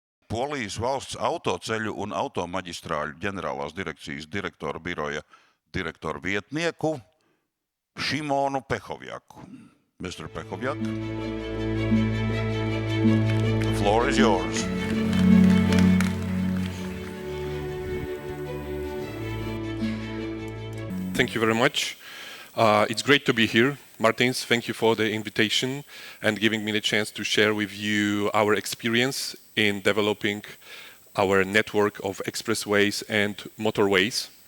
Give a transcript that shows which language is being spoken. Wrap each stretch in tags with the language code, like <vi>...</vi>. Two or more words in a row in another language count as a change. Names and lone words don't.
<lv>Polijas Valsts autoceļu un automaģistrāļu ģenerālās direkcijas direktora biroja direktora vietnieku Szymonu Pehovjaku.</lv> <en>Mr. Pehovjak, the floor is yours. Thank you very much. It's great to be here. Martins, thank you for the invitation and giving me the chance to share with you our experience in developing our network of expressways and motorways.</en>